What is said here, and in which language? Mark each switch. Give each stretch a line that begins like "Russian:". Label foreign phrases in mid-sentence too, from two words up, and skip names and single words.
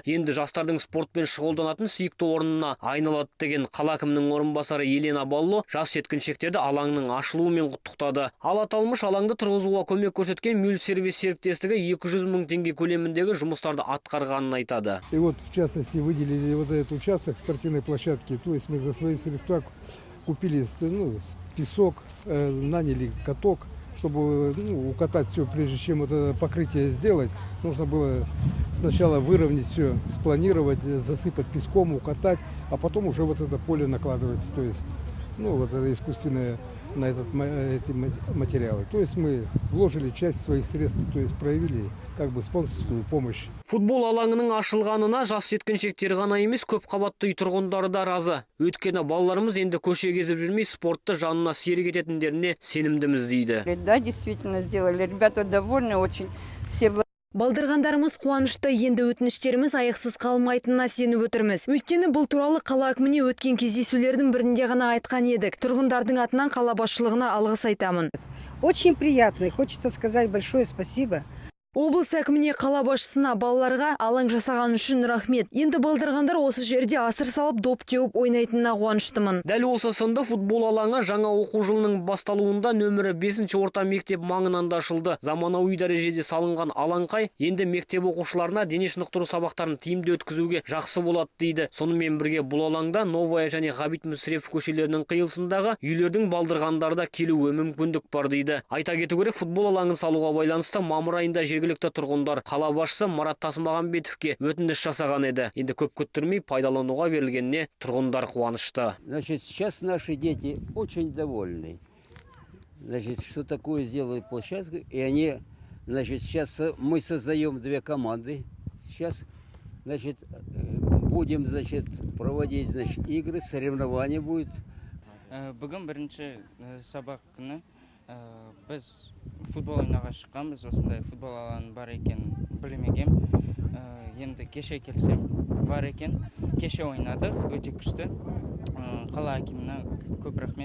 Kazakh: Енді жастардың спортпен шұғылданатын сүйікті орнына айналады деген қала әкімінің орынбасары Елена Балло жас жеткіншектерді алаңның ашылуымен құттықтады. Ал аталмыш алаңды тұрғызуға көмек көрсеткен Мюльсервис серіктестігі 200 мың теңге көлеміндегі жұмыстарды атқарғанын айтады.
Russian: И вот, в частности, выделили вот этот участок спортивной площадки. То есть мы за свои средства купили песок, наняли каток, чтобы укатать все, прежде чем вот это покрытие сделать. Нужно было сначала выровнять все, спланировать, засыпать песком, укатать, а потом уже вот это поле накладывать. То есть, вот это искусственное на эти материалы. То есть мы вложили часть своих средств, то есть проявили спонсорскую помощь.
Kazakh: Футбол алаңының ашылғанына жас жеткіншектер ғана емес, көп қабатты үй тұрғындары да разы. Өйткені балаларымыз енді көше кезіп жүрмей спортты жанына серік ететіндеріне сенімдіміз дейді.
Russian: Да, действительно сделали. Ребята довольны очень. Все
Kazakh: Балдырғандарымыз қуанышты, енді өтініштеріміз аяқсыз қалмайтынына сеніп отырмыз. Өйткені бұл туралы қала әкіміне өткен кездесулердің бірінде ғана айтқан едік. Тұрғындардың атынан қала басшылығына алғыс айтамын.
Russian: Очень приятно, хочется сказать большое спасибо.
Kazakh: Облыс әкіміне, қала басшысына, балаларға алаң жасаған үшін рахмет. Енді балдырғандар осы жерде асыр салып доп теуіп ойнайтынына қуаныштымын. Дәл осы сынды футбол алаңы жаңа оқу жылының басталуында нөмірі 5-ші орта мектеп маңынан ашылды. Заманауи дәрежеде салынған алаңқай енді мектеп оқушыларына дене шынықтыру сабақтарын тиімді өткізуге жақсы болады дейді. Сонымен бірге бұл алаңда Новая және Ғабит Мүсірепов көшелерінің қиылысындағы үйлердің балдырғандарда келуі мүмкіндік бар дейді. Айта кету керек, футбол алаңын салуға байланысты мамыр айында жергілікті тұрғындар қала басшысы Марат Тасмағамбетовке өтініш жасаған еді. Енді көп күттірмей пайдалануға берілгеніне тұрғындар қуанышты.
Russian: Значит, сейчас наши дети очень довольны. Значит, что такое сделают площадку, и они, значит, сейчас мы создаем две команды. Сейчас, значит, будем, значит, проводить, значит, игры, соревнования будет.
Kazakh: Бүгін бірінші сабақ күні біз футбол ойнауға шыққанбыз. Осындай футбол алаңы бар екен білмегем. Енді кеше келсем бар екен. Кеше ойнадық, өте күшті. Қала әкіміне көп рахмет.